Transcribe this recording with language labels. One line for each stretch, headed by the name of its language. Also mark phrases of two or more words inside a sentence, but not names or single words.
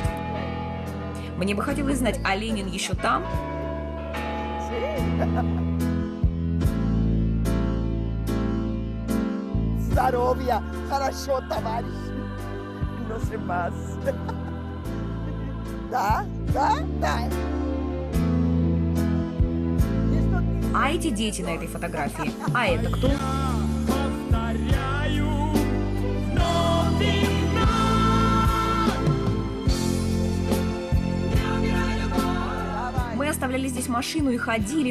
Russian: Мне бы хотелось знать, а Ленин еще там? Здоровья, хорошо, товарищ.
Spanish: No sé más.
Russian: Да, да, да. А эти дети на этой фотографии? А это кто? Мы оставляли здесь машину и ходили.